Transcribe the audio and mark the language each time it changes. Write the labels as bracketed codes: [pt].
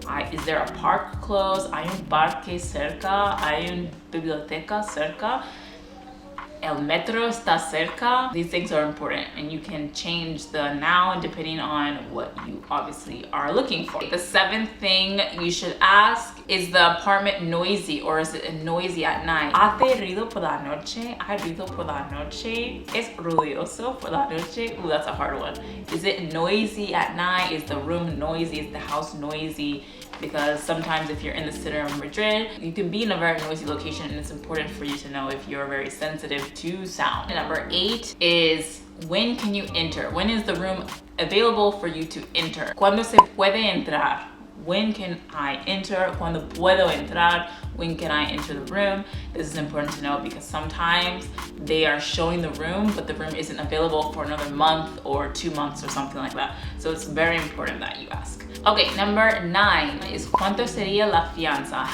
[en] Is there a park close? [es] ¿Hay un parque cerca? ¿Hay una biblioteca cerca? El metro está cerca. [en] These things are important and you can change the noun depending on what you obviously are looking for. The 7th thing you should ask is the apartment noisy or is it noisy at night? [es] ¿Hace ruido por la noche? ¿Hay ruido por la noche? ¿Es ruidoso por la noche? [en] Ooh, that's a hard one. Is it noisy at night? Is the room noisy? Is the house noisy? Because sometimes if you're in the center of Madrid, you can be in a very noisy location and it's important for you to know if you're very sensitive to sound. And number 8 is when can you enter? When is the room available for you to enter? [es] ¿Cuándo se puede entrar? [en] When can I enter? [es] ¿Cuándo puedo entrar? [en] When can I enter the room? This is important to know because sometimes they are showing the room, but the room isn't available for another month or 2 months or something like that. So it's very important that you ask. Okay, number 9 is [es] ¿cuánto sería la fianza?